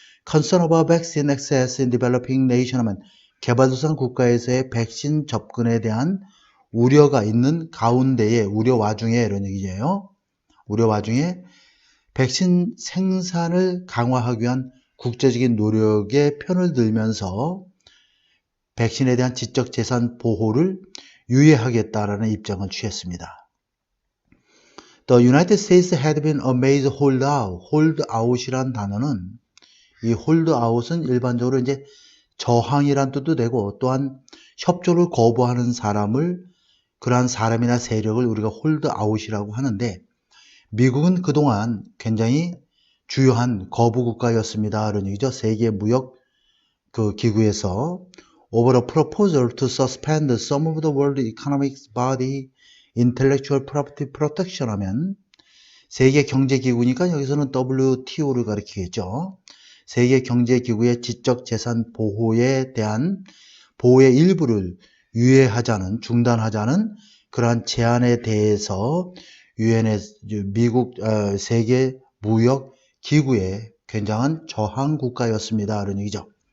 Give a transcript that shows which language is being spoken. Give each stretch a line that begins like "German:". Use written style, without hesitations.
English: Concern about vaccine access in developing nation
Korean: 하면 개발도상 국가에서의 백신 접근에 대한 우려가 있는 가운데에 우려 와중에 이런 얘기예요. 우려 와중에 백신 생산을 강화하기 위한 국제적인 노력에 편을 들면서 백신에 대한 지적 재산 보호를 유예하겠다라는 입장을 취했습니다.
English: The United States had been a major holdout.
Korean: holdout이란 단어는 이 holdout은 일반적으로 이제 저항이란 뜻도 되고 또한 협조를 거부하는 사람을 그러한 사람이나 세력을 우리가 홀드아웃이라고 하는데 미국은 그동안 굉장히 주요한 거부국가였습니다. 이런 얘기죠. 세계 무역 그 기구에서
English: over a proposal to suspend some of the World Economic Body Intellectual Property Protection
Korean: 하면 세계 경제기구니까 여기서는 WTO를 가리키겠죠. 세계 경제기구의 지적 재산 보호에 대한 보호의 일부를 유예하자는 중단하자는 그러한 제안에 대해서 유엔의 미국 세계 무역 기구의 굉장한 저항 국가였습니다. 이런 얘기죠.